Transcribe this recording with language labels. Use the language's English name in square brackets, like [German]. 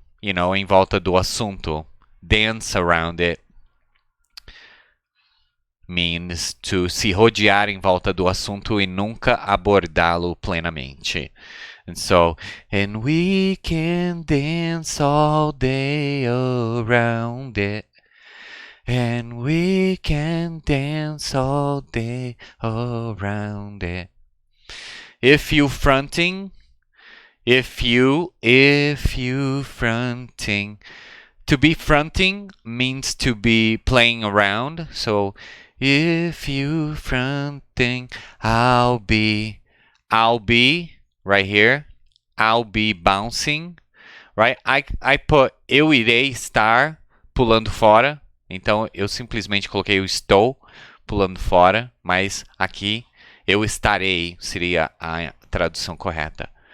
[English] You know, [Portuguese] em volta do assunto. [English] Dance around it means to [Portuguese] se rodear em volta do assunto e nunca abordá-lo plenamente. [English] And so, and we can dance all day around it. And we can dance all day around it. If you fronting, if you fronting. To be fronting means to be playing around. So, if you fronting, I'll be, right here. I'll be bouncing, right? I put [Portuguese] eu irei estar pulando fora. Então, eu simplesmente coloquei eu estou pulando fora. Mas aqui, eu estarei seria a tradução correta.